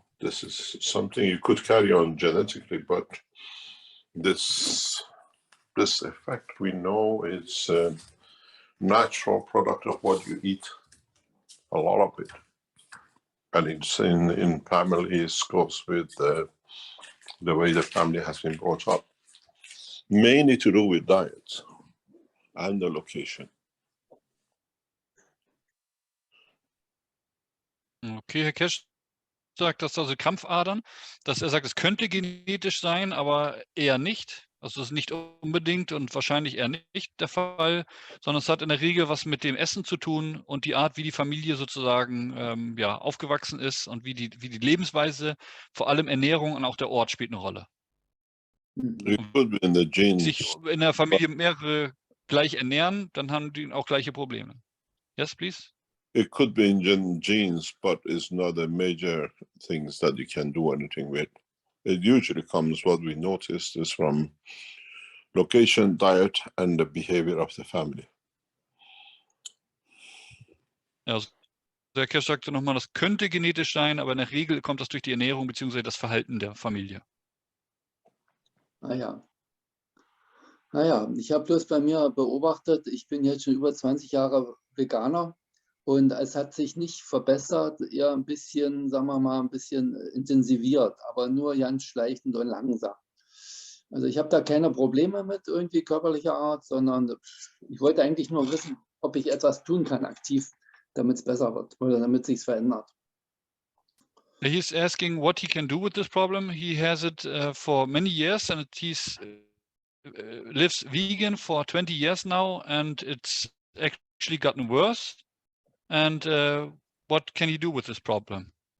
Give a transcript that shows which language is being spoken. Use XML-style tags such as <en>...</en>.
<en>This is something you could carry on genetically, but this effect we know is a natural product of what you eat, a lot of it. And it's in families, goes with the way the family has been brought up. Mainly to do with diet and the location.</en> <de>Okay, Herr Cash sagt, dass also Krampfadern, dass er sagt, es könnte genetisch sein, aber eher nicht. Also das ist nicht unbedingt und wahrscheinlich eher nicht der Fall, sondern es hat in der Regel was mit dem Essen zu tun und die Art, wie die Familie sozusagen ja, aufgewachsen ist und wie die Lebensweise, vor allem Ernährung und auch der Ort spielt eine Rolle.</de> <en>It could be in the genes.</en> <de>Sich in der Familie mehrere gleich ernähren, dann haben die auch gleiche Probleme.</de> <en>Yes, please. It could be in genes, but it's not a major things that you can do anything with. It usually comes, what we noticed is from location, diet, and the behavior of the family.</en> <de>Ja, also der Kirsch sagte nochmal, das könnte genetisch sein, aber in der Regel kommt das durch die Ernährung bzw. das Verhalten der Familie. Naja, ich habe bloß bei mir beobachtet, ich bin jetzt schon über 20 Jahre Veganer und es hat sich nicht verbessert, eher ein bisschen, sagen wir mal, ein bisschen intensiviert, aber nur ganz schleichend und langsam. Also ich habe da keine Probleme mit irgendwie körperlicher Art, sondern ich wollte eigentlich nur wissen, ob ich etwas tun kann aktiv, damit es besser wird oder damit es sich verändert.</de> <en>He's asking what he can do with this problem. He has it for many years and he's lives vegan for 20 years now and it's actually gotten worse. And what can he do with this problem?</en>